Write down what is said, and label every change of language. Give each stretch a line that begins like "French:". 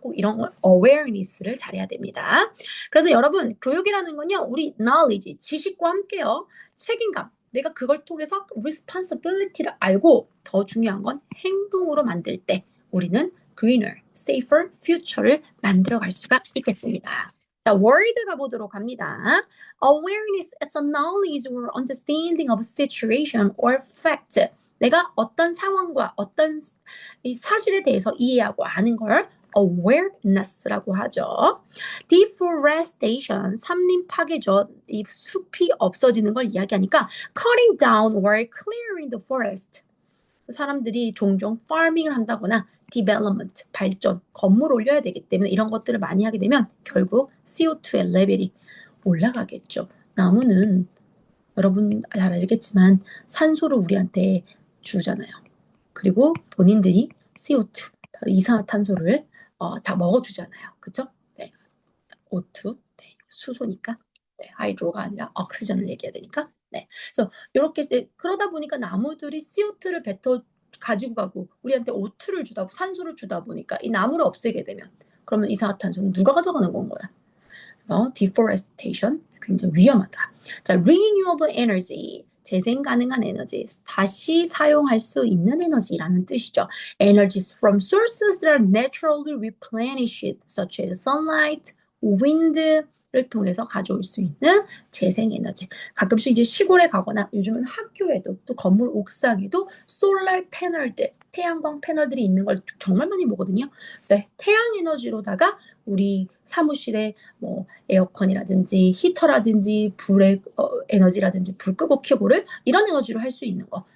Korean: 꼭 이런 걸 awareness를 잘해야 됩니다. 그래서 여러분, 교육이라는 건요, 우리 knowledge, 지식과 함께요, 책임감, 내가 그걸 통해서 responsibility를 알고 더 중요한 건 행동으로 만들 때 우리는
English: greener, safer future
Korean: 를 만들어 갈 수가 있겠습니다. 자, word 가보도록 합니다.
English: Awareness is a knowledge or understanding of a situation or fact.
Korean: 내가 어떤 상황과 어떤 이 사실에 대해서 이해하고 아는 걸 awareness라고 하죠. Deforestation, 산림 파괴죠. 이 숲이 없어지는 걸 이야기하니까
English: cutting down or clearing the forest.
Korean: 사람들이 종종 farming을 한다거나 development, 발전, 건물 올려야 되기 때문에 이런 것들을 많이 하게 되면 결국 CO2의 레벨이 올라가겠죠. 나무는 여러분 잘 알겠지만 산소를 우리한테 주잖아요. 그리고 본인들이 CO2, 바로 이산화탄소를 다 먹어주잖아요. 그죠? 네. O2, 네. 수소니까. 네. 하이드로가 아니라 옥시전을 얘기해야 되니까. 네. 그래서 이렇게 그러다 보니까 나무들이 CO2를 뱉어 가지고 가고 우리한테 O2를 주다 산소를 주다 보니까 이 나무를 없애게 되면 그러면 이산화탄소는 누가 가져가는 건 거야? 그래서 deforestation 굉장히 위험하다. 자, renewable energy 재생 가능한 에너지, 다시 사용할 수 있는 에너지라는 뜻이죠.
English: Energies from sources that are naturally replenished, such as sunlight, wind를
Korean: 통해서 가져올 수 있는 재생 에너지. 가끔씩 이제 시골에 가거나 요즘은 학교에도 또 건물 옥상에도 솔라 패널들, 태양광 패널들이 있는 걸 정말 많이 보거든요. 그래서 태양 에너지로다가 우리 사무실에 뭐 에어컨이라든지 히터라든지 불의 에너지라든지 불 끄고 켜고를 이런 에너지로 할 수 있는 거.